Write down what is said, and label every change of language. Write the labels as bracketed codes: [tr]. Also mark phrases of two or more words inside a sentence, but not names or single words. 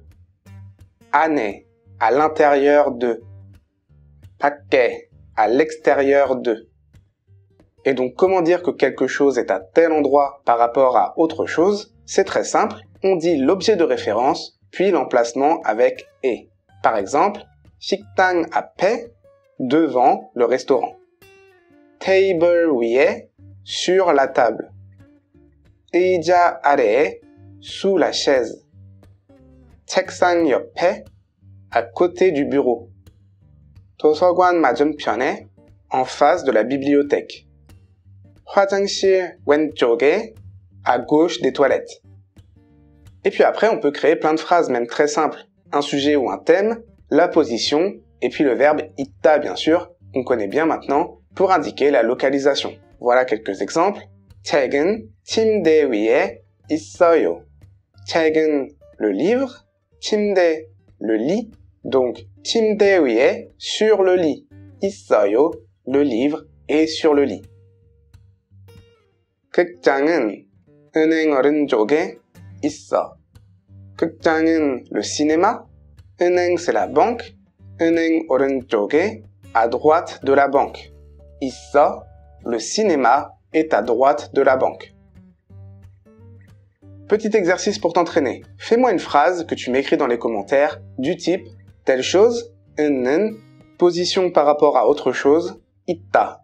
[ko] 안에, [fr] à l'intérieur de. [ko] 밖에, [fr] à l'extérieur de. Et donc comment dire que quelque chose est à tel endroit par rapport à autre chose? C'est très simple, on dit l'objet de référence, puis l'emplacement avec « et ». Par exemple, [ko] 식당 앞에, [fr] devant le restaurant. [ko] 테이블 위에, [fr] sur la table. [ko] 의자 아래에, [fr] sous la chaise. [ko] 책상 옆에, [fr] à côté du bureau. [ko] 도서관 맞은편에, [fr] en face de la bibliothèque. [ko] 화장실 왼쪽에, [fr] à gauche des toilettes. Et puis après, on peut créer plein de phrases, même très simples. Un sujet ou un thème, la position, et puis le verbe 있다, bien sûr, qu'on connaît bien maintenant, pour indiquer la localisation. Voilà quelques exemples. [ko] 책은 침대 위에 있어요. 책은, le livre. 침대, [fr] le lit. Donc, [ko] 침대 위에, [fr] sur le lit. [ko] 있어요, [fr] le livre, est sur le lit. [ko] 극장은 은행 오른쪽에 있어. 극장은 [fr] le cinéma. [ko] 은행 [fr] c'est la banque. [ko] 은행 오른쪽에, [fr] à droite de la banque. [ko] 있어, [fr] le cinéma, est à droite de la banque. Petit exercice pour t'entraîner. Fais-moi une phrase que tu m'écris dans les commentaires du type telle chose, 는, position par rapport à autre chose, [ko] 있다.